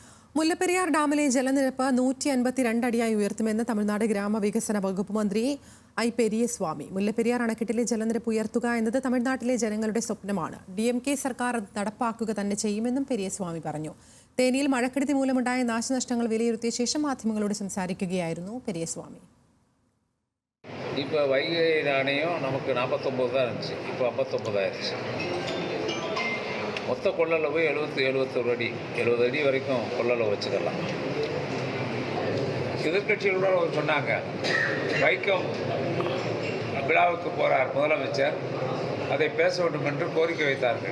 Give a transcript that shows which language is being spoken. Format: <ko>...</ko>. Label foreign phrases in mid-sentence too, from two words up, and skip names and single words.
<ml>മുല്ലപ്പെരിയാർ ഡാമിലെ ജലനിരപ്പ് 152 അടിയായി ഉയർത്തുമെന്ന് തമിഴ്നാട് ഗ്രാമവികസന വകുപ്പ് മന്ത്രി ഐ പെരിയസ്വാമി. മുല്ലപ്പെരിയാർ അണക്കെട്ടിലെ ജലനിരപ്പ് ഉയർത്തുക എന്നത് തമിഴ്നാട്ടിലെ ജനങ്ങളുടെ സ്വപ്നമാണ്. DMK സർക്കാർ അത് നടപ്പാക്കുക തന്നെ ചെയ്യുമെന്നും പെരിയസ്വാമി പറഞ്ഞു. തേനിയിൽ മഴക്കെടുതി മൂലമുണ്ടായ നാശനഷ്ടങ്ങൾ വിലയിരുത്തിയ ശേഷം മാധ്യമങ്ങളോട് സംസാരിക്കുകയായിരുന്നു പെരിയസ്വാമി.</ml> <ta>இப்போ வைகை நாணயம் நமக்கு 49 தான் இருந்துச்சு, இப்போ 59 ஆயிடுச்சு. மொத்த கொள்ளளவு 71 அடி, 70 அடி வரைக்கும் கொள்ளளவு வச்சுக்கலாம். எதிர்கட்சிகளோட சொன்னாங்க, வைக்கம் விழாவுக்கு போகிறார் முதலமைச்சர், அதை பேச வேண்டும் என்று கோரிக்கை வைத்தார்கள்.</ta>